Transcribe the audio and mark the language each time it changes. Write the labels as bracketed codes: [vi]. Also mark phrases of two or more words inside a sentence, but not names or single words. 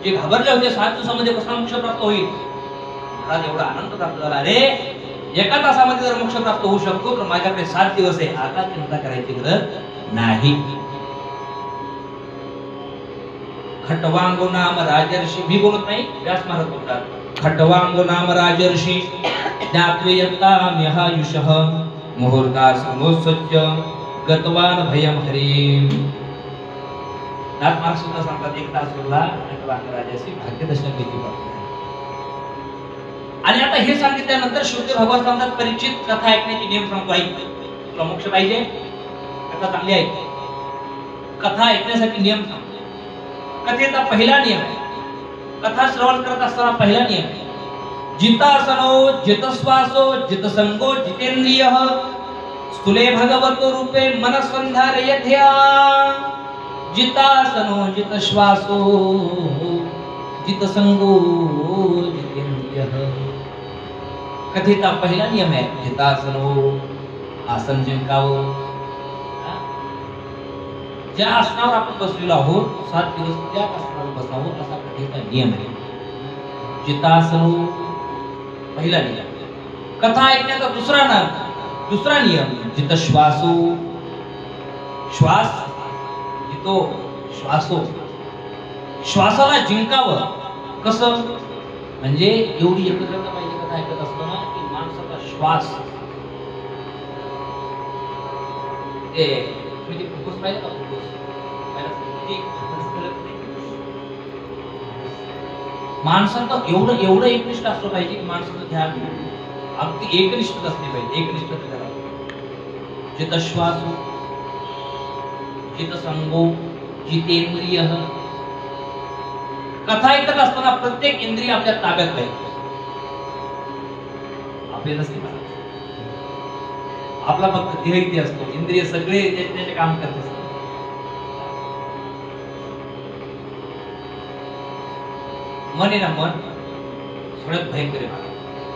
[mr] जे घाबरले होते 7 दिवसामध्ये कसा मोक्ष प्राप्त होईल, महाराज एवढा आनंद प्राप्त झाला. अरे 1 तासामध्ये जर मोक्ष प्राप्त होऊ शकतो तर माझ्याकडे 7 दिवस आहे. आता चिंता करायची गरज नाही. [sa] खटवांगो नाम राजर्षी. [mr] मी बोलत नाही, व्यास महाराज बोलतात. [sa] खटवांगो नाम राजर्षी ज्ञात्वेयताम्यहायुषः मुहूर्तासमोत्सज्य गतवान भयम हरिम. [mr] व्यास महाराज सुद्धा सांगतात 1 तास उरला खटवांग राजाशी भाग्यदर्शन घेतली. आणि आता हे सांगितल्यानंतर शुद्ध भगवान सांगतात, परीक्षित कथा ऐकण्याची नियम सांगतो. ऐक, तुला मोक्ष पाहिजे, कथा चांगली ऐक. कथा ऐकण्यासाठी नियम सांगतो. कथेचा पहिला नियम आहे, कथा श्रवण करत असताना पहिला नियम आहे, [sa] जितासनो जितश्वासो जितसंगो जितेंद्रिय स्थूले भगवतो रूपे मनस्संधारयध्या. जितासनो जित श्वासो जित संगो जितेंद्रियः. [mr] कथेचा पहिला नियम आहे जितासनो, आसन जिंकावं. ज्या आसनावर आपण बसलेलो आहोत 7 दिवस त्या आसनावर बसावं असा कथेचा नियम आहे. जितासनो पहिला नियम. कथा ऐकण्याचा दुसरा नियम [sa] जित श्वासो, [mr] श्वास जितो श्वासो, श्वासाला जिंकावं. कसं म्हणजे एवढी एकत्रता पाहिजे कथा ऐकत असताना की माणसाचा श्वास तुम्ही ते फुफ्फुस पाहिजे का? फुफ्फुस माणसाचं एवढं एकनिष्ठ असलं पाहिजे की माणसाचं ध्यान अगदी एकनिष्ठ असले पाहिजे. [sa] एकनिष्ठ जित श्वासो जित संगो जितेंद्रिय. [mr] कथा ऐकत असताना प्रत्येक इंद्रिय आपल्या ताब्यात पाहिजे. आपल्याला नसते पाहिजे. आपला फक्त देह इथे असतो, इंद्रिय सगळे त्याचे काम करत असतात. मन आहे ना, मन सगळ्यात भयंकर आहे.